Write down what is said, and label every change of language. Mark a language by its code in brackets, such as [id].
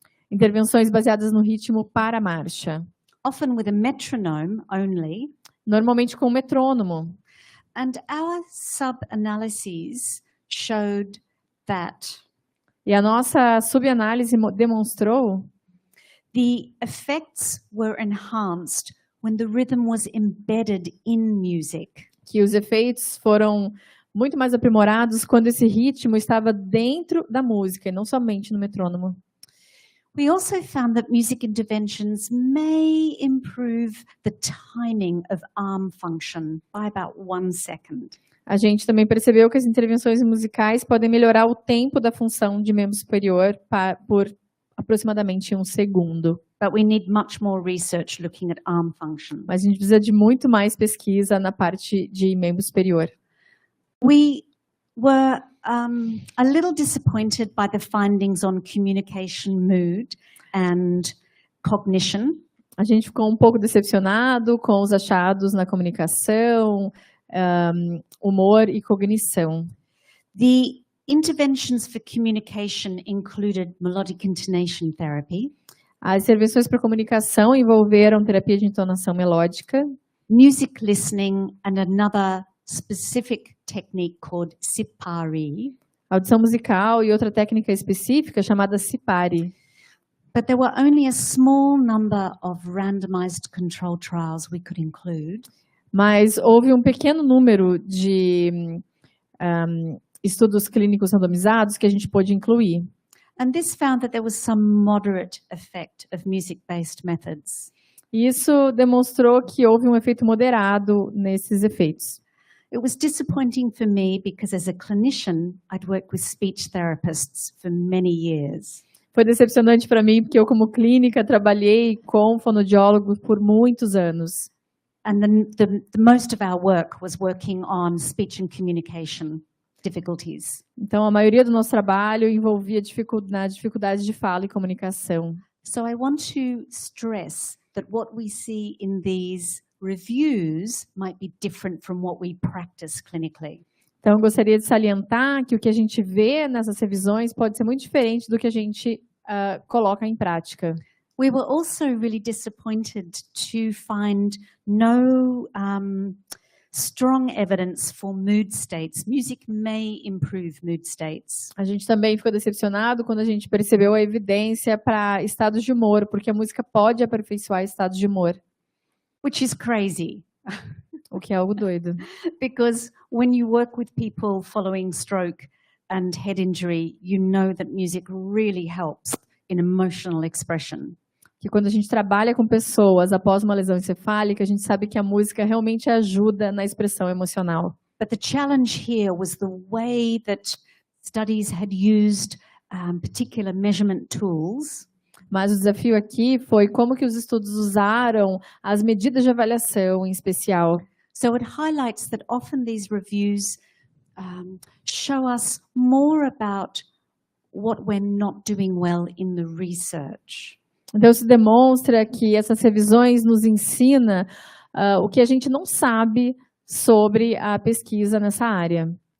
[pt] intervenções baseadas no ritmo para a marcha. [en] Often with a metronome only. [pt] Normalmente com um metrônomo. [en] And our sub-analyses showed that [pt] E a nossa subanálise demonstrou [en] the effects were enhanced when the rhythm was embedded in music. [pt] que os efeitos foram muito mais aprimorados quando esse ritmo estava dentro da música e não somente no metrônomo. [en] We also found that music interventions may improve the timing of arm function by about 1 second. [pt] A gente também percebeu que as intervenções musicais podem melhorar o tempo da função de membro superior por aproximadamente 1 segundo. [en] But we need much more research looking at arm function. [pt] Mas a gente precisa de muito mais pesquisa na parte de membro superior. [en] We were a little disappointed by the findings on communication mood and cognition. [pt] A gente ficou um pouco decepcionado com os achados na comunicação, humor e cognição. [en] The interventions for communication included melodic intonation therapy, [pt] As intervenções para comunicação envolveram terapia de entonação melódica, [en] music listening, and another specific technique called Sipari. [pt] audição musical e outra técnica específica chamada Sipari. [en] But there were only a small number of randomized control trials we could include. [pt] Mas houve um pequeno número de estudos clínicos randomizados que a gente pôde incluir. [en] And this found that there was some moderate effect of music-based methods. [pt] Isso demonstrou que houve um efeito moderado nesses efeitos. [en] It was disappointing for me because as a clinician, I'd worked with speech therapists for many years. [pt] Foi decepcionante para mim porque eu, como clínica, trabalhei com fonoaudiólogos por muitos anos. [en] And the most of our work was working on speech and communication difficulties. [pt] Então, a maioria do nosso trabalho envolvia dificuldades de fala e comunicação. [en] So I want to stress that what we see in these reviews might be different from what we practice clinically. [pt] Então, eu gostaria de salientar que o que a gente vê nessas revisões pode ser muito diferente do que a gente coloca em prática. [en] We were also really disappointed to find no strong evidence for mood states. Music may improve mood states. [pt] A gente também ficou decepcionado quando a gente percebeu a evidência para estados de humor, porque a música pode aperfeiçoar estados de humor. [en] Which is crazy. [pt] O que é algo doido. [en] Because when you work with people following stroke and head injury, you know that music really helps in emotional expression. [pt] Que quando a gente trabalha com pessoas após uma lesão encefálica, a gente sabe que a música realmente ajuda na expressão emocional. [en] But the challenge here was the way that studies had used particular measurement tools. [pt] Mas o desafio aqui foi como que os estudos usaram as medidas de avaliação em especial. [en] So it highlights that often these reviews show us more about what we're not doing well in the research. [pt] Então, isso demonstra que essas revisões nos ensinam o que a gente não sabe sobre a pesquisa nessa área.